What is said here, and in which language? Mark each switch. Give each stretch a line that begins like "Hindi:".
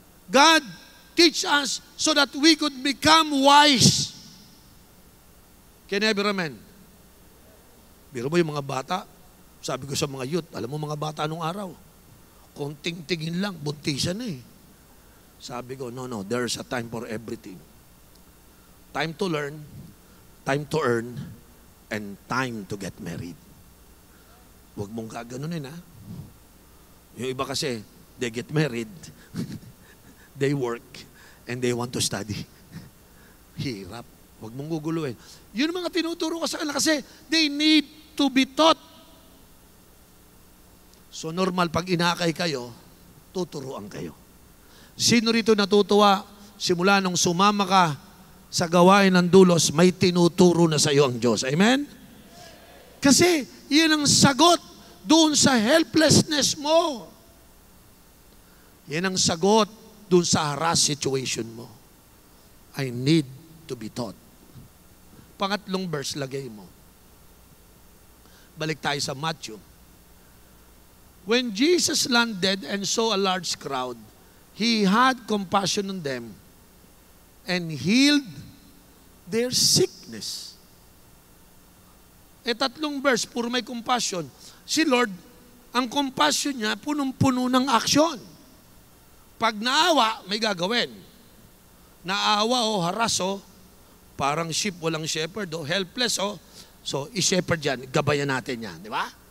English: God teach us so that we could become wise. Can I be amen?
Filipino: Biro mo yung mga bata, sabi ko sa mga youth, alam mo mga bata nung araw, konting tingin lang, buntisan na eh.
English: Sabi ko, no, there's a time for everything. Time to learn, time to earn, and time to get married.
Filipino: Huwag mong gaganunin, ha? Yung iba kasi,
English: they get married, they work, and they want to study.
Filipino: Hirap. Huwag mong guguluhin. Yun ang mga tinuturo ko sa kanila kasi
English: they need to be taught.
Filipino: So normal, pag inakay kayo, tuturuan kayo. Sino rito natutuwa, simula nung sumama ka sa gawain ng dulos, may tinuturo na sa iyo ang Diyos. Amen? Kasi, yun ang sagot doon sa helplessness mo. Yan ang sagot doon sa harass situation mo.
English: I need to be taught.
Filipino: Pangatlong verse, lagay mo. Balik tayo sa Matthew.
English: When Jesus landed and saw a large crowd, He had compassion on them and healed their sickness.
Filipino: Tatlong verse, puro may compassion. Si Lord, ang compassion niya, punong-puno ng action. Pag naawa, may gagawin. Naawa o haras o, parang sheep, walang shepherd o, helpless o, so i-shepherd yan, gabayan natin yan, di ba?